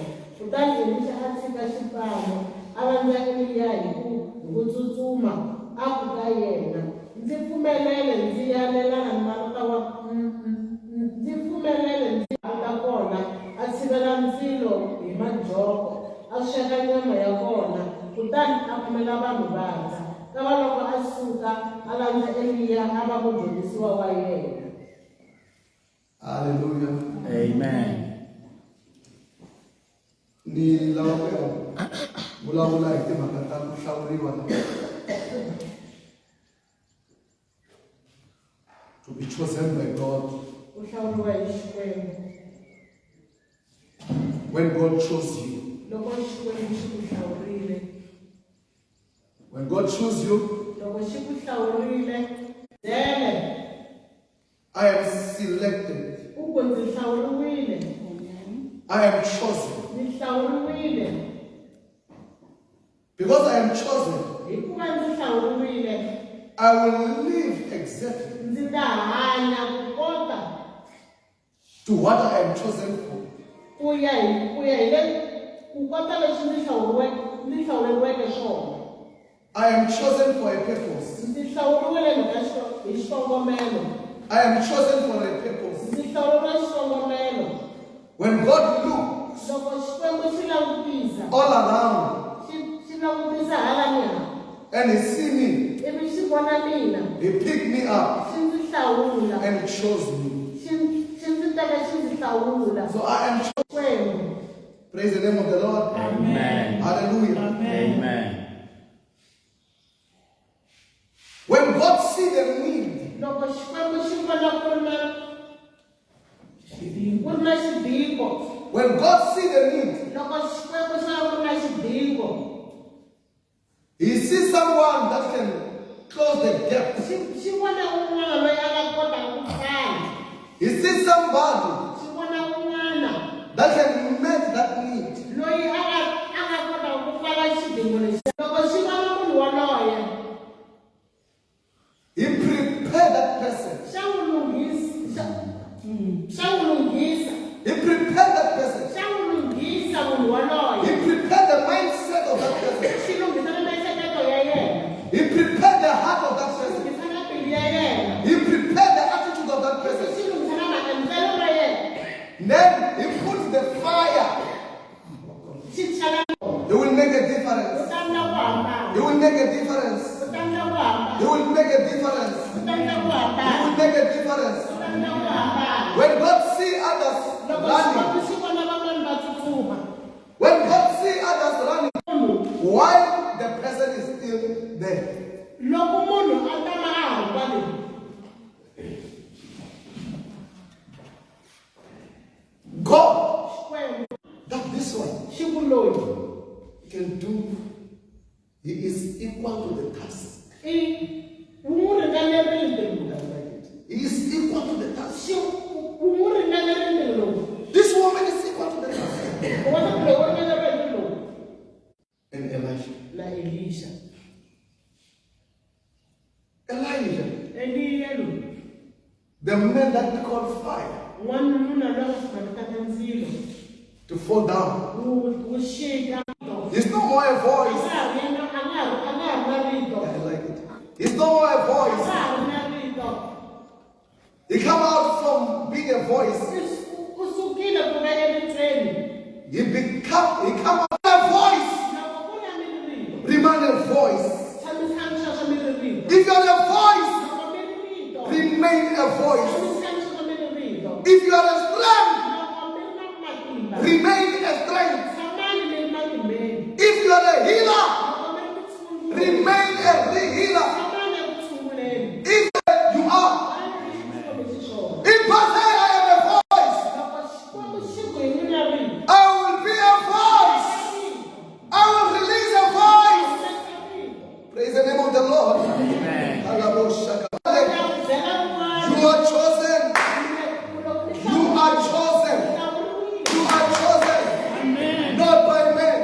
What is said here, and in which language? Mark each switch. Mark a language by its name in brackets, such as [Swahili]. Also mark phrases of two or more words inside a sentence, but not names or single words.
[Tsonga] Kutani Elisha a tshika xipano a landza Eliya hi ku tsutsuma a ku ka yena, ndzi pfumelele ndzi yalelana ni malota ndzi pfumelele ndzi ta kona a tshivela ndzilo hi majoko, a sweka nyama ya kona, kutani a phamela vanhu va dya. Kava loko a suka a landza Eliya a va mudyondzisiwa wa yena. Hallelujah. Amen. Ni lava ku ya vulavula hi timhaka ta ku hlawuriwa [English] to be chosen by God. [Tsonga] Ku hlawuriwa hi Xikwembu. [English] When God chose you, [Tsonga] Loko Xikwembu xi ku hlawurile, [English] when God chose you, [Tsonga] loko xi ku hlawurile, byele [English] I am selected. [Tsonga] u ku ndzi hlawuriwile, [English] I am chosen. [Tsonga] ndzi hlawuriwile. [English] Because I am chosen, [Tsonga] Hikuva ndzi hlawuriwile, [English] I will live exactly [Tsonga] ndzi ta hanya ku kota [English] to what I am chosen for. [Tsonga] ku ya hi le ku kota leswi ndzi hlawuriweke swona. [English] I am chosen for a purpose. [Tsonga] Ndzi hlawuriwile hi xikongomelo. [English] I am chosen for a purpose. [Tsonga] Ndzi hlawuriwe xikongomelo. [English] When God looks [Tsonga] Loko Xikwembu xi langutisa, [English] all around [Tsonga] xi langutisa hala ni hala, [English] and He see me, [Tsonga] ivi xi vona mina, [English] He picked me up [Tsonga] xi ndzi hlawula, [English] and chose me. [Tsonga] xi ndzi teka xi ndzi hlawula. [English] So I am chosen. [Tsonga] Xikwembu. [English] Praise the name of the Lord. Amen. Hallelujah. Amen. When God see the need, [Tsonga] Loko Xikwembu xi vona ku ri na [English] When God sees the need, [Tsonga] loko Xikwembu xi va ku ri na xidingo, [English] He sees someone that can close the gap. [Tsonga] xi vona un'wana loyi a nga kotaka ku pfala, [English] He sees somebody [Tsonga] xi vona un'wana [English] that can meet that need. [Tsonga] loyi a nga kotaka ku pfala xidingo lexi. Loko xi vona munhu waloye, [English] He prepared that person. [Tsonga] xa n'wi lunghisa, [English] He prepared that person. [Tsonga] xa n'wi lunghisa munhu waloye, [English] He prepared the mindset of that person. [Tsonga] xi lunghisa na miehleketo ya yena, [English] He prepared the heart of that [Tsonga] xi [English] person. [Tsonga] lunghisa na mbilu ya yena, [English] He prepared the attitude of that person. [Tsonga] xi lunghisa na maendlelo ra yena, [English] Then He puts the fire. [Tsonga] xi chela [English] He will make a [Tsonga] ku [English] difference. [Tsonga] tandza ku hambana, [English] He will make a difference. [Tsonga] ku tandza ku hambana, [English] He will make a difference. [Tsonga] ku tandza ku [English] He [Tsonga] hambana, [English] will make a difference. [Tsonga] ku tandza ku hambana. [English] When God see others [Tsonga] Loko [English] running, [Tsonga] Xikwembu xi vona van'wana va tsutsuma, [English] when God see others running, while the person is still there, [Tsonga] loko munhu a ta va a ha ri kwale, [English] God, [Tsonga] Xikwembu [English] that this one [Tsonga] xi ku loyi [English] can do, he is equal to the task. [Tsonga] i wu n'wi ringanerile ntirho, [English] He is equal to the task. [Tsonga] wu n'wi ringanerile ntirho lowu, [English] This woman is equal to the task. [Tsonga] u vona ku loyi u ringanerile ntirho lowu [English] And Elijah. [Tsonga] na Elisha. Elijah, Eliya loyi [English] the man that called fire [Tsonga] n'wanuna loyi a nga swimaritaka ndzilo [English] to fall down. [Tsonga] wu xika [English] He's no more a [Tsonga] a [English] voice. [Tsonga] nga ha ri na rito, [English] I like it. He's no more a [Tsonga] a [English] voice. [Tsonga] nga ha ri na rito, [English] He come out from being a voice. [Tsonga] u sukile ku va eritreni. [English] He come out a voice. [Tsonga] Loko ku na mirito, [English] Remain a voice. [Tsonga] tshamisani sweswo mi ri rito, [English] If you're a voice, [Tsonga] loko mi ri rito, [English] remain a voice. [Tsonga] tshamisani sweswo mi ri rito, [English] If you are a strength, [Tsonga] loko mi ri na matimba, [English] remain a strength. [Tsonga] tshamani mi ri matimbeni, [English] If you are a healer, [Tsonga] loko mi ri ku tshunguleni, [English] remain a healer. [Tsonga] tshamani eku tshunguleni. [English] If you are in person, I am a voice. [Tsonga] Loko Xikwembu xi ku hi n'wina rito, [English] I will be a voice. I will release a voice. Praise the name of the Lord. Amen. You are chosen. You are chosen. You are chosen. Not by men.